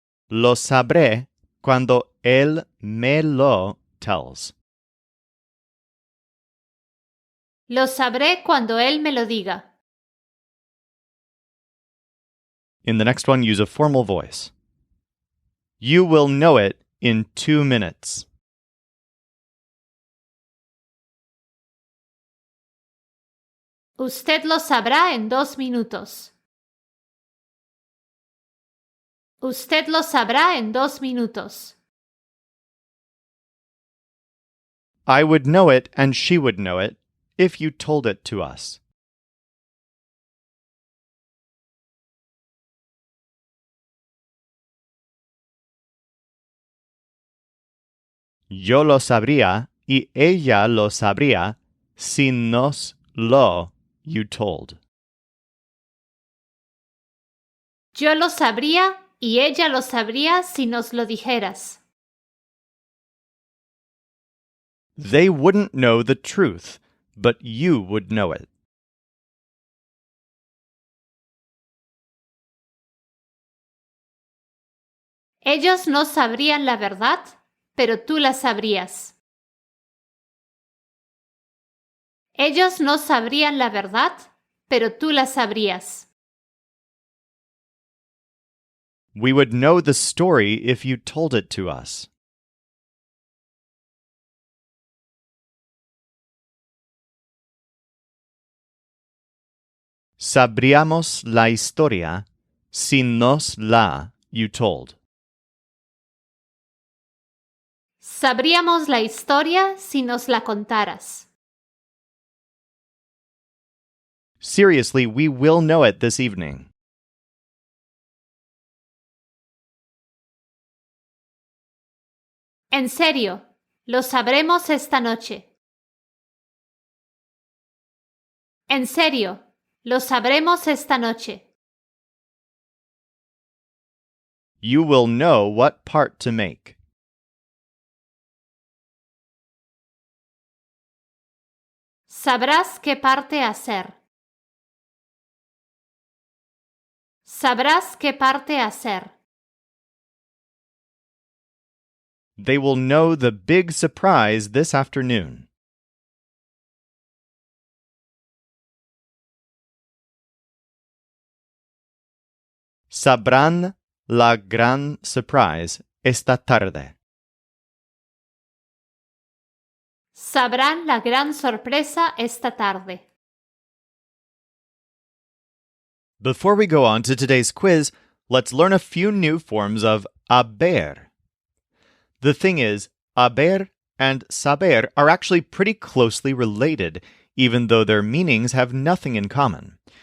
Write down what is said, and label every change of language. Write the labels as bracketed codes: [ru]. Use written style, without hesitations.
[es] Lo sabré cuando él me lo [en] tells. [es] Lo sabré cuando él me lo diga. [en] In the next one, use a formal voice. You will know it in 2 minutes. [es] Usted lo sabrá en 2 minutos. Usted lo sabrá en 2 minutos. [en] I would know it and she would know it if you told it to us. [es] Yo lo sabría y ella lo sabría si nos lo [en] you told. [es] Yo lo sabría y ella lo sabría si nos lo dijeras. [en] They wouldn't know the truth, but you would know it. [es] Ellos no sabrían la verdad, pero tú la sabrías. Ellos no sabrían la verdad, pero tú la sabrías. [en] We would know the story if you told it to us. [es] Sabríamos la historia si nos la [en] you told. [es] Sabríamos la historia si nos la contaras. [en] Seriously, we will know it this evening. [es] En serio, lo sabremos esta noche. En serio, lo sabremos esta noche. [en] You will know what part to make. [es] Sabrás qué parte hacer. Sabrás qué parte hacer. [en] They will know the big surprise this afternoon. [es] Sabrán la gran [en] surprise [es] esta tarde. Sabrán la gran sorpresa esta tarde. [en] Before we go on to today's quiz, let's learn a few new forms of haber. The thing is, haber and saber are actually pretty closely related, even though their meanings have nothing in common.